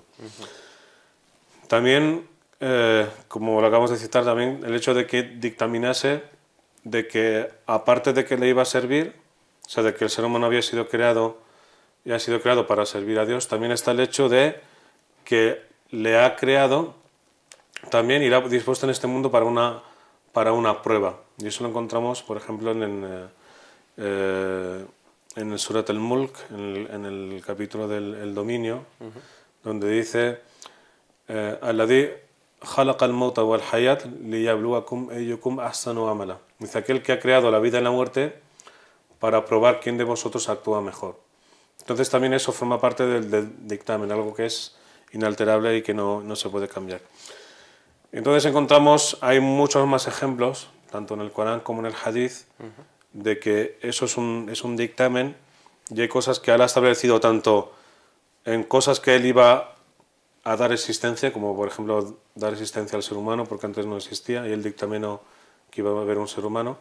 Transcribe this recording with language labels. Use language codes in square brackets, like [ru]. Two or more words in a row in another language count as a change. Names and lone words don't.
[es] También, como lo acabamos de citar, también el hecho de que dictaminase de que, aparte de que le iba a servir, o sea, de que el ser humano había sido creado para servir a Dios, también está el hecho de que le ha creado también y le ha dispuesto en este mundo para una prueba. Y eso lo encontramos, por ejemplo, en el Surat al-Mulk, en el capítulo del dominio, donde dice [ar] الذي خلق الموت والحياة ليبلوكم أيكم أحسن عملا. [es] Dice aquel que ha creado la vida y la muerte para probar quién de vosotros actúa mejor. Entonces también eso forma parte del dictamen, algo que es inalterable y que no se puede cambiar. Entonces hay muchos más ejemplos, tanto en el Corán como en el Hadith, de que eso es un dictamen y hay cosas que Allah ha establecido tanto en cosas que Él iba a dar existencia, como por ejemplo dar existencia al ser humano, porque antes no existía, y Él dictaminó que iba a haber un ser humano.